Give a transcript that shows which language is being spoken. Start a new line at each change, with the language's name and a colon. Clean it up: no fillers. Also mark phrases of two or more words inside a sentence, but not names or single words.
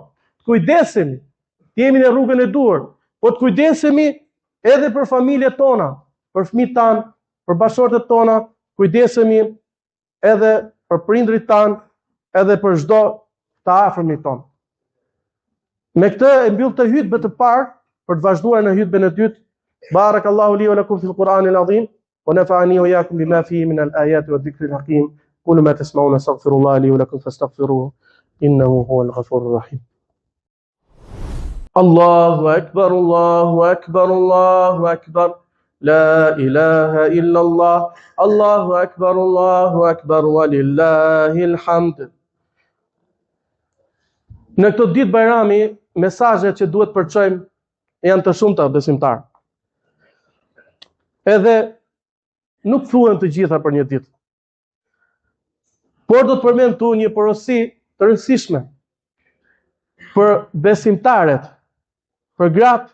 Albanian: Kujdesemi, të jemi në rrugën e duhur, po të kujdesemi edhe për familjet tona, për fëmijët tanë, për bashortët tona, kujdesemi edhe për prindrit tanë, edhe për çdo të afërmit tonë. Me këtë e mbyll të hutbën të parë për të vazhduar në hutbën e dytë.
Arabic: بارك الله لي ولكم في القرآن العظيم ونفعني وإياكم بما فيه من الآيات والذكر الحكيم. قولوا ما تسمعون أستغفر الله لي ولكم فاستغفروه إنه هو الغفور الرحيم. الله أكبر، الله أكبر، الله أكبر. لا إله إلا الله. الله أكبر، ولله الحمد.
Albanian: Në këtë ditë Bajrami, mesazhet që duhet përçojmë janë të shumta, besimtar. Edhe nuk thuhen të gjitha për një ditë. Por do të përmend këtu një porosi të rëndësishme për besimtarët, për gratë.